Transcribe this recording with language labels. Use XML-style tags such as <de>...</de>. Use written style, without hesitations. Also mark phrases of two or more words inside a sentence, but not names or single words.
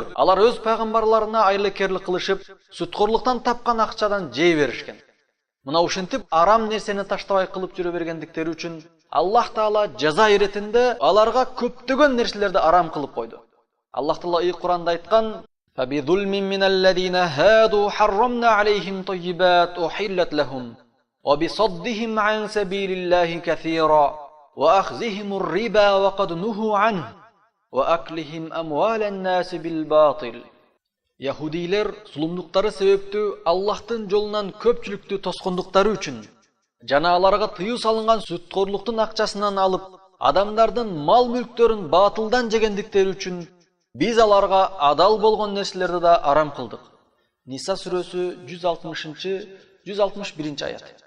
<ky>Алар өз пайгамбарларына айрылыкерлик кылышып, сүткорлуктан тапкан акчадан жей беришкен. Мына ушинтип арам нерсени таштабай кылып жүрө бергендиктери үчүн Аллах Таала жаза иретинде аларга көптөгөн нерселерди арам кылып койду. Аллах Таала ыйык Куранда айткан:</ky> <ar>"فبظلم من الذين هادوا حرمنا عليهم طيبات أحلت لهم وبصدهم عن سبيل الله كثيرا وأخذهم الربا وقد نهوا عنه وأكلهم أموال الناس بالباطل."</ar> <ky>Яхудийлер зулумдуктары себептүү Аллахтын жолунан көпчүлүктү тоскондуктары үчүн жана аларга тыюу салынган сүткордуктун акчасынан алып, адамдардын мал-мүлктөрүн баатылдан жегендиктери үчүн биз аларга адал болгон нерселерди да арам кылдык. Ниса сүрөсү 160-161-аяты.</ky>